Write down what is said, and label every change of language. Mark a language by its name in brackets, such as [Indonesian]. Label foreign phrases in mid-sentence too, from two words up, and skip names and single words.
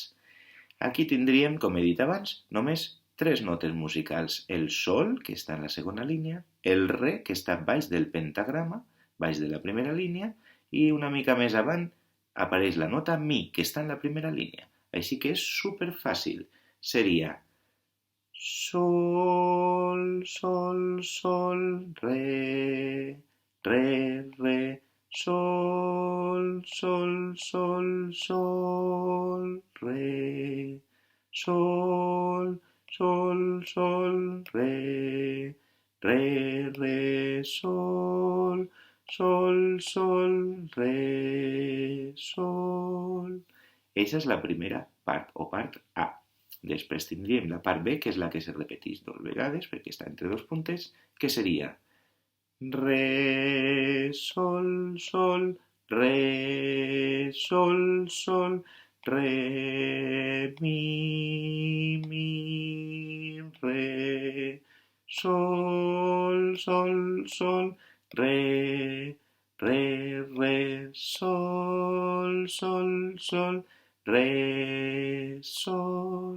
[Catalan] Aquí tindríem, com he dit abans, només 3 notes musicals, el sol, que està en la segona línia, el re, que està baix del pentagrama, baix de la primera línia, i una mica més avant apareix la nota mi, que està en la primera línia. Així que és superfàcil. Seria sol, sol, sol, re, re, re, sol, sol, sol, sol, re, sol, sol, sol, re, re, re, sol, sol, sol, re, sol. Eixa és la primera part, o part A. Després tindríem la part B, que és la que se repeteix 2 vegades, perquè està entre 2 punters, que seria re, sol, sol, re, sol, sol, re, mi, re, sol, sol, sol, re, re, re, sol, sol, sol, re, sol.